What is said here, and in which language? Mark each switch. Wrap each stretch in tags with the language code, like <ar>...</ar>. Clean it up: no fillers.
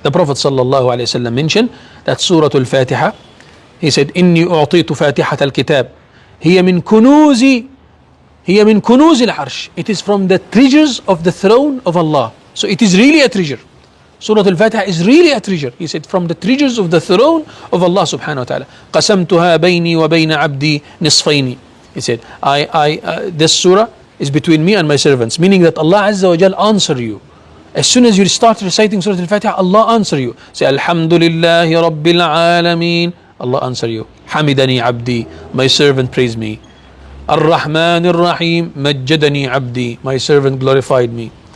<en>The Prophet sallallahu alayhi wa sallam mentioned that Surah Al-Fatiha, he said,</en> <ar>إني أعطيت فاتحة الكتاب هي من كنوز العرش.</ar> <en>It is from the treasures of the throne of Allah. So it is really a treasure. Surah Al-Fatiha is really a treasure. He said, from the treasures of the throne of Allah subhanahu wa ta'ala.</en> <ar>قسمتها بيني وبين عبدي نصفين.</ar> <en>He said, this surah is between me and my servants, meaning that Allah Azza wa Jal answer you. As soon as you start reciting Surah Al-Fatiha, Allah answer you. Say, Alhamdulillahi Rabbil Alameen. Allah answer you. Hamidani Abdi, my servant praised me. Ar-Rahman Ar-Rahim, Majjadani Abdi, my servant glorified me.</en>